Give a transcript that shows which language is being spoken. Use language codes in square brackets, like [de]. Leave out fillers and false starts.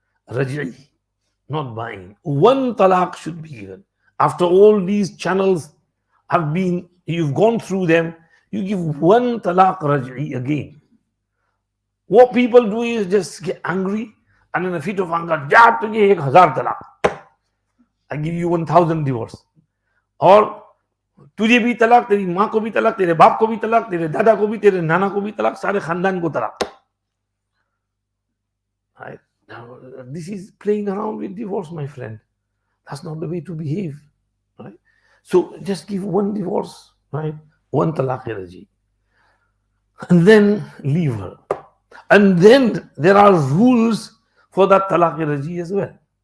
[en] Raj'i, not buying. One talaq should be given. After all these channels you've gone through them, you give one talaq raj'i again. What people do is just get angry and in a fit of anger, [hi] ja tujhe 1000 talaq. [en] I give you 1000 divorce. [hi] और तुझे भी तलाक, तेरी माँ को भी तलाक, तेरे बाप को भी तलाक, तेरे दादा को भी, तेरे नाना को भी तलाक, सारे खानदान को तलाक. [en] Right? Now, this is playing around with divorce, my friend. That's not the way to behave, right? So just give one divorce, right? One talaq raji, and then leave her. And then there are rules for that talaq raji as well.